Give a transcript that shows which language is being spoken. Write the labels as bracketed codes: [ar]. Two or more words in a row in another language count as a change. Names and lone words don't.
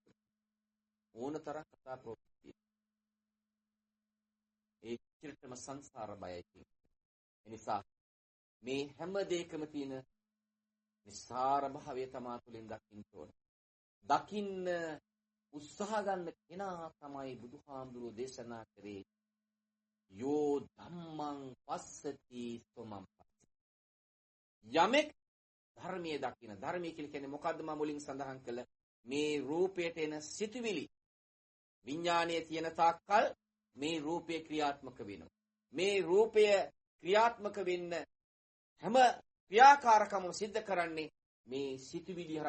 [si] ඕනතරම් කතා ප්‍රවෘත්ති. ඒ චිරතම සංසාර බයයි කියන්නේ. ඒ නිසා මේ හැම දෙයකම තියෙන නිස්සාර භාවය තමා තුළින් දකින්න ඕන. දකින්න උත්සාහ ගන්න කෙනා තමයි බුදුහාමුදුරෝ දේශනා කරේ [pi] යෝ ධම්මං පස්සති සොමං පස්සති. [si] යමෙක් ධර්මයේ දකින්න. ධර්මයේ කියන්නේ මොකද්ද? මම මුලින් සඳහන් කළ මේ රූපයට එන සිතුවිලි විඥානයේ තියෙන තාක්කල් මේ රූපය ක්‍රියාත්මක වෙනවා. මේ රූපය ක්‍රියාත්මක වෙන්න හැම ක්‍රියාකාරකමම සිද්ධ කරන්නේ මේ සිතුවිලි හරහා.